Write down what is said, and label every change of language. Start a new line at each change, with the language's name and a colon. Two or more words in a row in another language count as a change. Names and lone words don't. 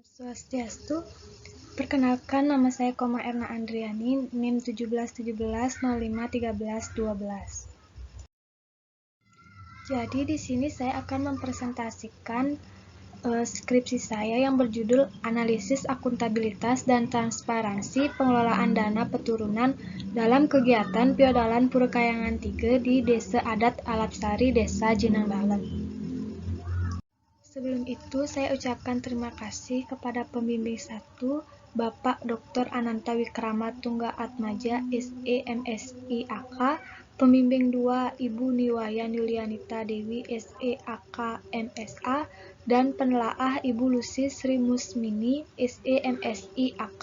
Indonesian: Swastiastu, perkenalkan nama saya Koma Erna Andriani, NIM 1717051312. Jadi di sini saya akan mempresentasikan skripsi saya yang berjudul Analisis Akuntabilitas dan Transparansi Pengelolaan Dana Peturunan dalam Kegiatan Piodalan Purekayangan 3 di Desa Adat Alapsari, Desa Jenang Dalem. Sebelum itu, saya ucapkan terima kasih kepada pembimbing 1, Bapak Dr. Ananta Wikrama Tungga Atmaja, SE MSI AK, pembimbing 2, Ibu Niwayan Yulianita Dewi, SE AK MSA, dan penelaah Ibu Lucy Sri Musmini, SE MSI AK.